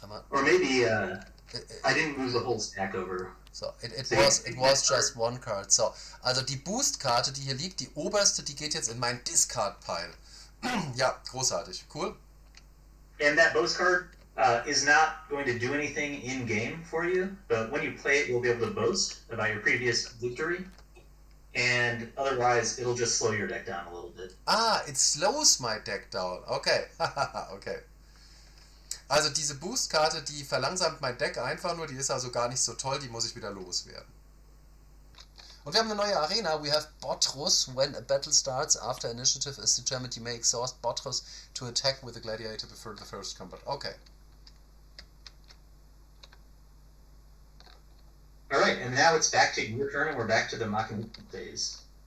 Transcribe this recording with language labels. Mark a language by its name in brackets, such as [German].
[English] Or maybe I didn't move the whole stack over. So, it was just one card. [German] So, also die Boost-Karte, die hier liegt, die oberste, die geht jetzt in mein Discard-Pile. Ja, großartig. Cool. [English] And that boost card is not going to do anything in-game for you, but when you play it, you'll be able to boast about your previous victory, and otherwise, it'll just slow your deck down a little bit. It slows my deck down. Okay, okay. [German] Also diese Boost-Karte, die verlangsamt mein Deck einfach nur, die ist also gar nicht so toll, die muss ich wieder loswerden. Und wir haben eine neue Arena. [English] We have Botrus. When a battle starts, after initiative is determined, you may exhaust Botrus to attack with a gladiator before the first combat. Okay. Alright, and now it's back to your turn, and we're back to the Mechaniken phase.